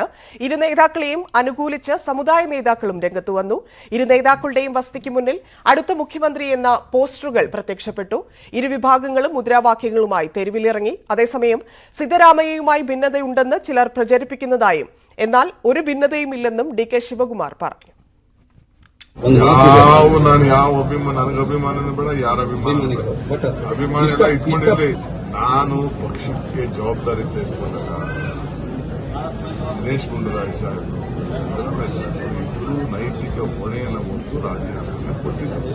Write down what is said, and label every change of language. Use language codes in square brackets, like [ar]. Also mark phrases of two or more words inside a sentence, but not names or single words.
[ml] ഇരു നേതാക്കളെയും അനുകൂലിച്ച് സമുദായ നേതാക്കളും രംഗത്തു വന്നു. ഇരു നേതാക്കളുടെയും വസതിക്ക് മുന്നിൽ അടുത്ത മുഖ്യമന്ത്രി എന്ന പോസ്റ്ററുകൾ പ്രത്യക്ഷപ്പെട്ടു. ഇരുവിഭാഗങ്ങളും മുദ്രാവാക്യങ്ങളുമായി തെരുവിലിറങ്ങി. അതേസമയം സിദ്ധരാമയ്യയുമായി ഭിന്നതയുണ്ടെന്ന് ചിലർ പ്രചരിപ്പിക്കുന്നതായും എന്നാൽ ഒരു ഭിന്നതയും ഇല്ലെന്നും DK ശിവകുമാർ പറഞ്ഞു. [kn] ನಾನು ಪಕ್ಷಕ್ಕೆ ಜವಾಬ್ದಾರಿ ತೆಗೆದುಕೊಂಡಾಗ ದಿನೇಶ್ ಗುಂಡೂರಾವ್ ಸಾಹೇಬರು ಸಿದ್ದರಾಮಯ್ಯ ಸಾಹೇಬರು ಇಬ್ಬರು ನೈತಿಕ ಹೊಣೆಯನ್ನು ಹೊತ್ತು ರಾಜೀನಾಮೆ ಕೊಟ್ಟಿದ್ದರು.